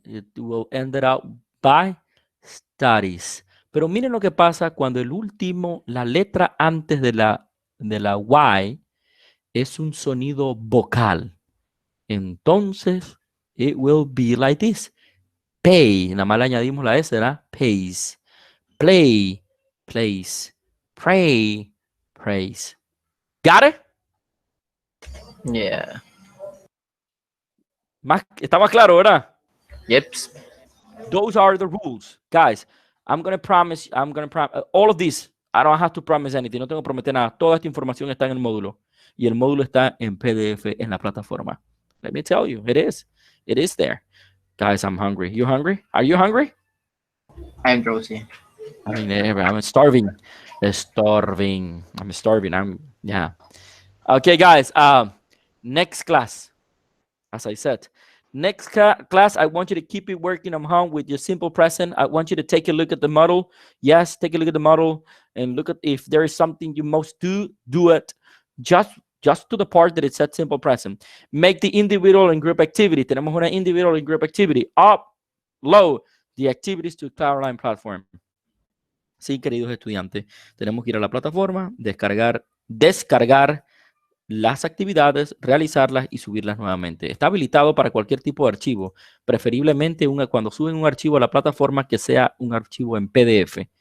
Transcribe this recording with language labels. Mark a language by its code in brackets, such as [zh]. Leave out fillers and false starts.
[en] It will end it out by studies. [es] Pero miren lo que pasa cuando el último, la letra antes de la Y es un sonido vocal. Entonces, [en] it will be like this. Pay. [es] Nada más le añadimos la S, ¿verdad? [en] Pays. Play. Plays. Pray. Praise. Got it? Yeah. [es] Está más claro, ¿verdad? [en] Yep. Those are the rules. Guys, I'm going to promise, all of this, I don't have to promise anything. [es] No tengo que prometer nada. Toda esta información está en el módulo. Y el módulo está en PDF en la plataforma. [en] Let me tell you, it is. It is there. Guys, I'm hungry. You hungry? Are you hungry? I'm drowsy. I mean, I'm starving. I'm starving. Yeah. Okay, guys. Next class, as I said, next class, I want you to keep it working on home with your simple present. I want you to take a look at the model. Yes, take a look at the model and look at if there is something you must do it. Just to the part that it said simple present. Make the individual and group activity. [es] Tenemos una [en] individual and group activity. Upload the activities to Cloudline platform. [es] Sí, queridos estudiantes, tenemos que ir a la plataforma, descargar las actividades, realizarlas y subirlas nuevamente. Está habilitado para cualquier tipo de archivo, preferiblemente cuando suben un archivo a la plataforma que sea un archivo en PDF.